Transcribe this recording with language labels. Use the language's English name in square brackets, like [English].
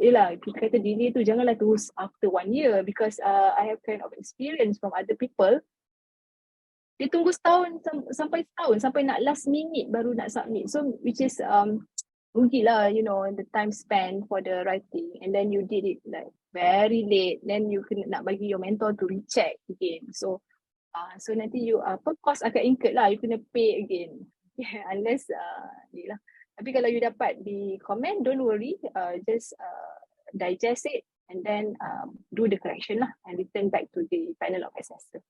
[Malay] Yelah, kita kata delay tu janganlah terus [English] after 1 year, because I have kind of experience from other people. [Malay] Dia tunggu setahun sampai setahun, sampai nak last minute baru nak submit. [English] So which is rugilah, the time spent for the writing, and then you did it like very late, then [Malay] you kena nak bagi [English] your mentor to recheck again. So nanti you cost akan incurred [Malay] lah, you kena [English] pay again. Unless [Malay] ni lah. Tapi kalau you dapat di [English] comment, don't worry, just digest it and then do the correction lah and return back to the panel of assessor.